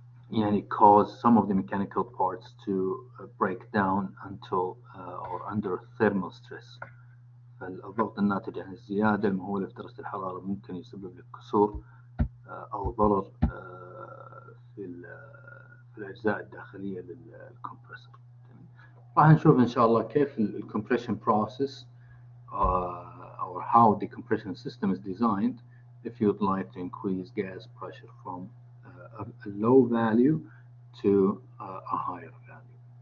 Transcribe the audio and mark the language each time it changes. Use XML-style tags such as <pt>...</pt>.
<ar>يعني</ar> <en>cause some of the mechanical parts to break down until or under thermal stress.</en> <ar>فالضغط الناتج عن الزيادة المهولة في درجة الحرارة ممكن يسبب لك كسور أو ضرر في الأجزاء الداخلية للكمبرسور. راح نشوف إن شاء الله كيف</ar> <en>الcompression process or how the compression system is designed if you'd like to increase gas pressure from a low value to a higher value.</en>